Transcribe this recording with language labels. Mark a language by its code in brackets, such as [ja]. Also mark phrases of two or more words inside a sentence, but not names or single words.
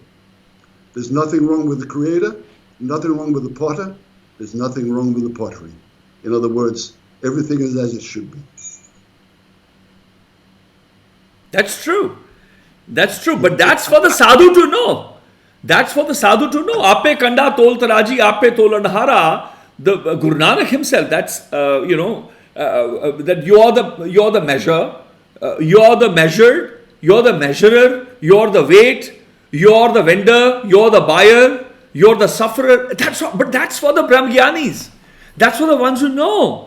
[en] There's nothing wrong with the creator, nothing wrong with the potter, there's nothing wrong with the pottery. In other words, everything is as it should be. That's true. That's true. But that's for the sadhu to know. That's for the sadhu to know. [pa] ਆਪੇ ਕੰਡਾ ਤੋਲ ਤਰਾਜੀ, ਆਪੇ ਤੋਲ ਅੰਧਾਰਾ. [en] The Gurū Nānak himself. That's that you're the measure, you're the measured, you're the measurer, you're the weight, you're the vendor, you're the buyer, you're the sufferer. But that's for the Brahmgyanis. That's for the ones who know.